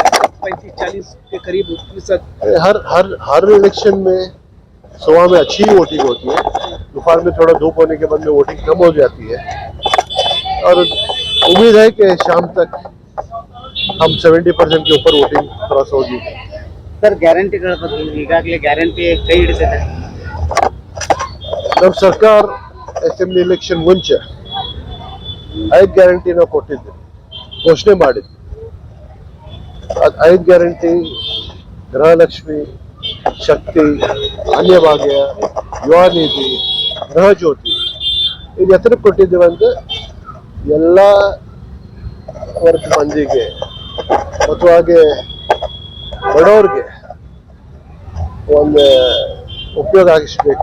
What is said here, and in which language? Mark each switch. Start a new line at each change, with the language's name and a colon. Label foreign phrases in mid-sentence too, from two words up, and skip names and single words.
Hindi: 35-40 के करीब प्रतिशत हर इलेक्शन में सुबह में अच्छी वोटिंग होती है, दोपहर में थोड़ा धूप होने के बाद में वोटिंग कम हो जाती है, और उम्मीद है कि शाम तक हम 70% के ऊपर
English: voting cross
Hindi: होगी.
Kannada: ಸರ್, ಗ್ಯಾರಂಟಿಗಳ ಬಗ್ಗೆ ಈಗಾಗಲೇ ಗ್ಯಾರಂಟಿ ಕೈ ಹಿಡಿದಿದೆ. ನಮ್ಮ ಸರ್ಕಾರ
English: assembly election
Kannada: ಮುಂಚೆ 5 ಗ್ಯಾರಂಟಿನ ಕೊಟ್ಟಿದ್ದೆ, ಘೋಷಣೆ ಮಾಡಿದ್ದೆ. 5 ಗ್ಯಾರಂಟಿ ಗೃಹಲಕ್ಷ್ಮಿ, ಶಕ್ತಿ, ಅನ್ಯಭಾಗ್ಯ, ಯುವ ನಿಧಿ, ಗೃಹ ಜ್ಯೋತಿ, ಇದು ಎತ್ತರಕ್ಕೆ ಕೊಟ್ಟಿದ್ದೇವೆ ಅಂತ ಎಲ್ಲ ವರ್ಗ ಮಂದಿಗೆ ಮತ್ತು ಹಾಗೆ ಬಡವ್ರಿಗೆ ಒಂದು ಉಪಯೋಗ ಆಗಿಸಬೇಕು.